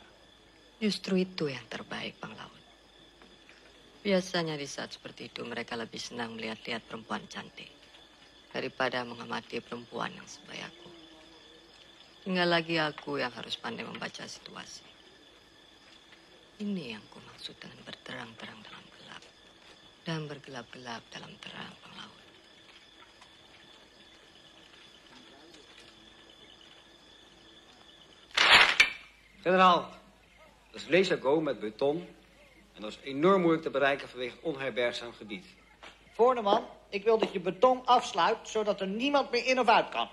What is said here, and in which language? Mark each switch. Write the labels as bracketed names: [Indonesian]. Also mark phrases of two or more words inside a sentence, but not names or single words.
[Indonesian] Justru itu yang terbaik, Bang Laut. Biasanya di saat seperti itu mereka lebih senang melihat-lihat perempuan cantik daripada mengamati perempuan yang sebayaku. Tinggal lagi aku yang harus pandai membaca situasi. Ini yang kumaksud dengan berterang-terang dalam gelap dan bergelap-gelap dalam terang penglaut. [Dutch] Generaal, dat is Lesago met beton en dat is enorm moeilijk te bereiken vanwege het onherbergzaam gebied. Voorneman, ik wil dat je beton afsluit, zodat er niemand meer in of uit kan.